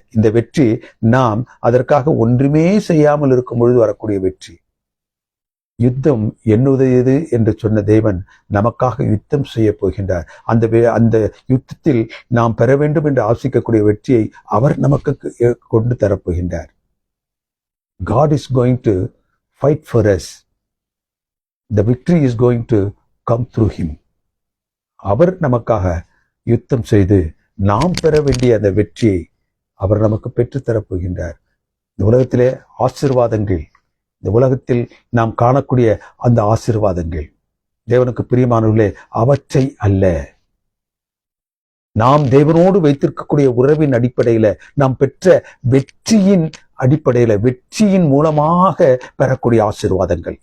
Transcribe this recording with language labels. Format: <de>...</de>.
<ta>இந்த வெற்றி நாம் அதற்காக ஒன்றுமே செய்யாமல் இருக்கும் பொழுது வரக்கூடிய வெற்றி. யுத்தம் என்னுடையது என்று சொன்ன தேவன் நமக்காக யுத்தம் செய்ய போகின்றார். அந்த யுத்தத்தில் நாம் பெற வேண்டும் என்று ஆசிக்கக்கூடிய வெற்றியை அவர் நமக்கு கொண்டு தரப்போகின்றார்.</ta> <en>God is going to fight for us. The victory is going to come through him.</en> <ta>அவர் நமக்காக யுத்தம் செய்து நாம் பெற வேண்டிய அந்த வெற்றியை அவர் நமக்கு பெற்றுத்தரப்போகின்றார். இந்த உலகத்திலே ஆசீர்வாதங்கள், இந்த உலகத்தில் நாம் காணக்கூடிய அந்த ஆசீர்வாதங்கள் தேவனுக்கு பிரியமானவர்களே அவற்றை அல்ல, நாம் தேவனோடு வைத்திருக்கக்கூடிய உறவின் அடிப்படையில, நாம் பெற்ற வெற்றியின் அடிப்படையில, வெற்றியின் மூலமாக பெறக்கூடிய ஆசீர்வாதங்கள்.</ta>